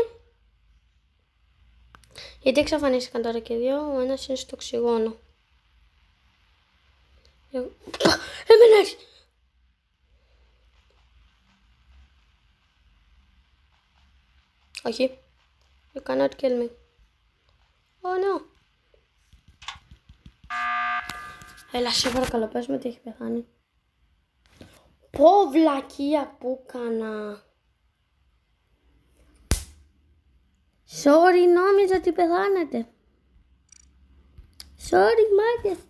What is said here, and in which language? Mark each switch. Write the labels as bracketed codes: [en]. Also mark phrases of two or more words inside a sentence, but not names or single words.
[el] Γιατί εξαφανίστηκαν τώρα και δύο, ο ένας είναι στο οξυγόνο. Έμενες! Όχι. [en] You cannot kill me. Oh no. [el] Έλα, σε παρακαλώ, πες μου ότι έχει πεθάνει. Πω, βλακεία που έκανα. Sorry, νόμιζα ότι πεθάνετε. Sorry, μάγκες.